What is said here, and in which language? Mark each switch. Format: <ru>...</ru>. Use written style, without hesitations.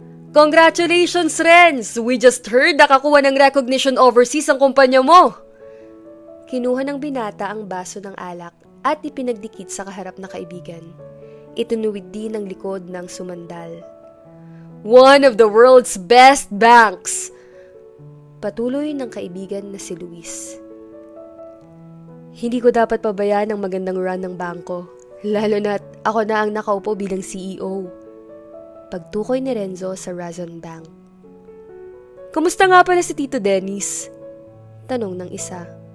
<en>Congratulations, Renz! We just heard</en> <tl>nakakuha ng recognition overseas ang kumpanya mo! Kinuha ng binata ang baso ng alak at ipinagdikit sa kaharap na kaibigan. Itunuwid din ang likod ng sumandal.</tl> <en>One of the world's best banks!</en> <tl>Patuloy ng kaibigan na si Luis. Hindi ko dapat pabayaan ang magandang run ng bangko, lalo na't ako na ang nakaupo bilang CEO. Pagtukoy ni Renzo sa Razon Bank. Kumusta nga pala si Tito Dennis? Tanong ng isa.</tl>